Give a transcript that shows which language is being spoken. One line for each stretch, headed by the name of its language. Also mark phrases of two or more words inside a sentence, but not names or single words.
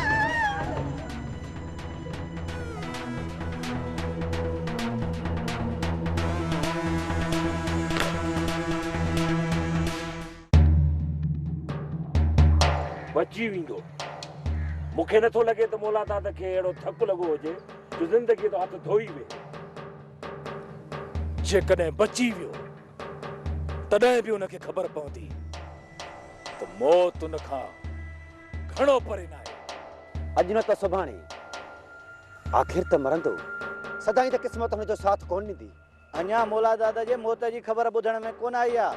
Sindhi: बची विंदो मुखे न तो लगे तो मोला दादा के एड़ो थक लगो होजे जो जिंदगी तो हाथ धोई वे जे कने बची वियो तडे भी उनके खबर पवंदी तो मौत उन खां घणो परे ना है अज न तो सुभाणे आखिर त मरंदो सदाई त किस्मत हुन जो साथ कोन दी अञा मोला दादा जे मौत जी खबर बुधण में कोन आई आ